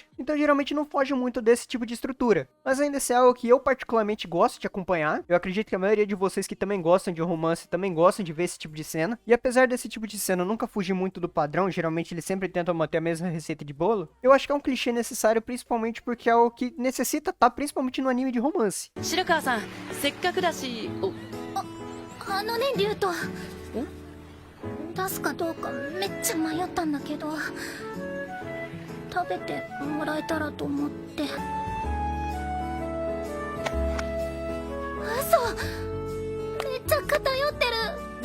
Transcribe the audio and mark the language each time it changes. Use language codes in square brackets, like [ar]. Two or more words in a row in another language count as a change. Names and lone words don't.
[pt] Então geralmente não foge muito desse tipo de estrutura. Mas ainda assim é algo que eu particularmente gosto de acompanhar. Eu acredito que a maioria de vocês que também gostam de romance também gostam de ver esse tipo de cena. E apesar desse tipo de cena nunca fugir muito do padrão, geralmente eles sempre tentam manter a mesma receita de bolo, eu acho que é um clichê necessário principalmente porque é algo que necessita estar principalmente no anime de romance. [ja] Shirakawa-san, せっかくだし、ね、リュウト。出すかどうかめっちゃ迷ったんだけど、食べてもらえたらと思って。嘘、めっちゃ偏ってる。